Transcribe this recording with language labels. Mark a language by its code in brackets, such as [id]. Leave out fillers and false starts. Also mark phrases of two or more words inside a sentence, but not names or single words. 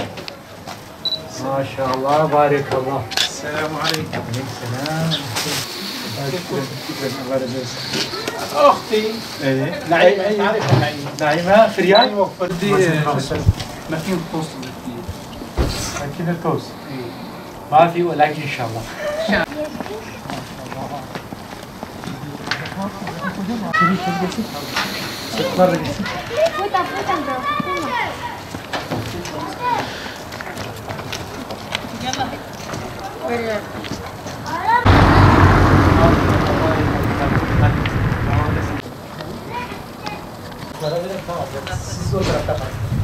[tr] Maşallah, barikallah. Selamünaleyküm. Aleykümselam. [ar] أختي نعيمة تعرفها نعيمة في الرياض؟ بدي ماكينة توست بدي ماكينة توست ما في ولكن إن شاء الله [tr] Siz o tarafta kalın.